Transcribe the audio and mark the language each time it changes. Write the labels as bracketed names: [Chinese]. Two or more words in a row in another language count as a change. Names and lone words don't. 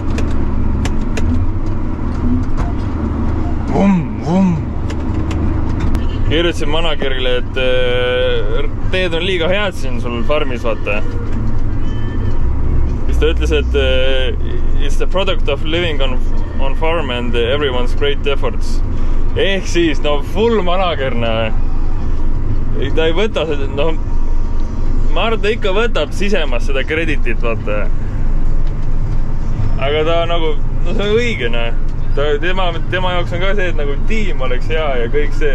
[Estonian] Vum. Kirjutasin managerile, et teed on liiga head siin sul farmis, vaata. Siis ta ütles, et [English] it's the product of living on farm and everyone's great efforts. [Estonian] Ehk siis, no full managerna. Ta ei võta seda, no ma arvan, ta ikka võtab sisemas seda kreditit, vaata. Aga ta nagu, no see on õige, tema jaoks on ka see, et nagu tiim oleks hea ja kõik see.